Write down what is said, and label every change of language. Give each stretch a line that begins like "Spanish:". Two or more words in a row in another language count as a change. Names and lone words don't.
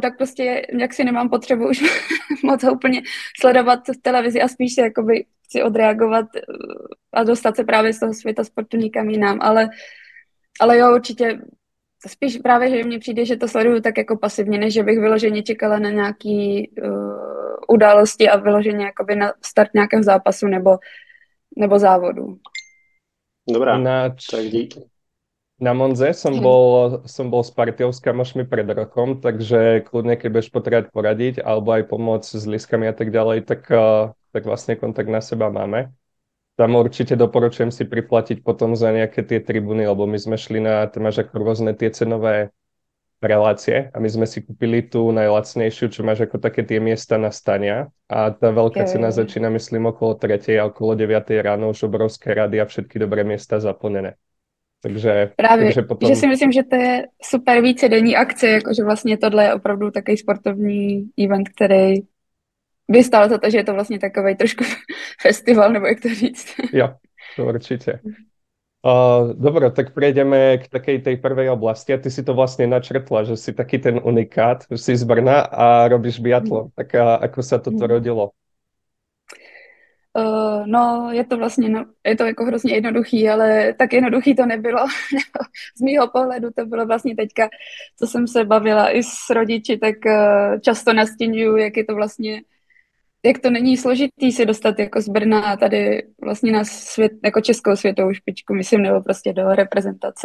Czech: tak prostě jak si nemám potřebu už moc ho úplně sledovat v televizi a spíš se jakoby chci odreagovat a dostat se právě z toho světa sportu nikam jinam, ale jo, určitě spíš právě, že mně přijde, že to sleduju tak jako pasivně, než že bych vyloženě čekala na nějaký události a vyloženě jakoby na start nějakého zápasu nebo závodu. Dobrá, tak
Slovak: Ináč
Czech: díky.
Slovak: na Monze som bol s partiou s kamošmi pred rokom, takže kľudne, keď budeš potrebovať poradiť alebo aj pomôcť s lístkami a tak ďalej, tak vlastne kontakt na seba máme. Tam určite doporučujem si priplatiť potom za nejaké tie tribuny, lebo my sme šli tam máš ako rôzne tie cenové relácie a my sme si kúpili tú najlacnejšiu, čo máš ako také tie miesta na stania a tá veľká cena začína, myslím, okolo 3. a okolo 9. ráno, už obrovské rady a všetky dobré miesta zaplnené. Takže potom...
Czech: že si myslím, že to je super vícedenní akce, jakože vlastně tohle je opravdu takový sportovní event, který by stál za to, že je to vlastně takovej trošku festival, nebo jak to říct.
Slovak: Jo, to určite. Dobre, tak prejdeme k takej tej prvej oblasti a ty si to vlastne načrtla, že si taký ten unikát, že si z Brna a robíš biatlon. Tak ako sa toto rodilo?
Czech: No, je to vlastně, je to jako hrozně jednoduchý, ale tak jednoduchý to nebylo. Z mýho pohledu to bylo vlastně teďka, co jsem se bavila i s rodiči, tak často nastěňuju, jak je to vlastně, jak to není složitý si dostat jako z Brna tady vlastně na svět, jako českou světovou špičku, myslím, nebo prostě do reprezentace.